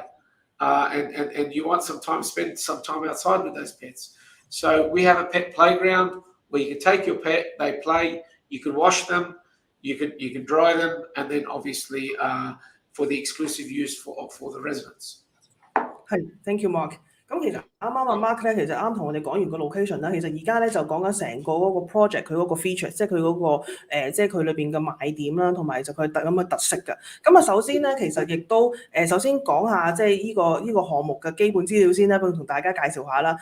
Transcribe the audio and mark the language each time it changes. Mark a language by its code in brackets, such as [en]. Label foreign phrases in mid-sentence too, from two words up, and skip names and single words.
[en] And you want spend some time outside with those pets. So we have a pet playground where you can take your pet, they play, you can wash them, you can dry them, and then obviously for the exclusive use for the residents. Thank you, Mark. [yue] 咁其實啱阿 Mark 咧，其實啱同我哋講完個 location 啦。其實而家咧就講緊成個嗰個 project 佢嗰個 feature， 即係佢嗰個即係佢裏邊嘅賣點啦，同埋就佢咁嘅特色嘅。咁啊，首先咧，其實亦都首先講下即係呢個項目嘅基本資料先啦，同大家介紹下啦。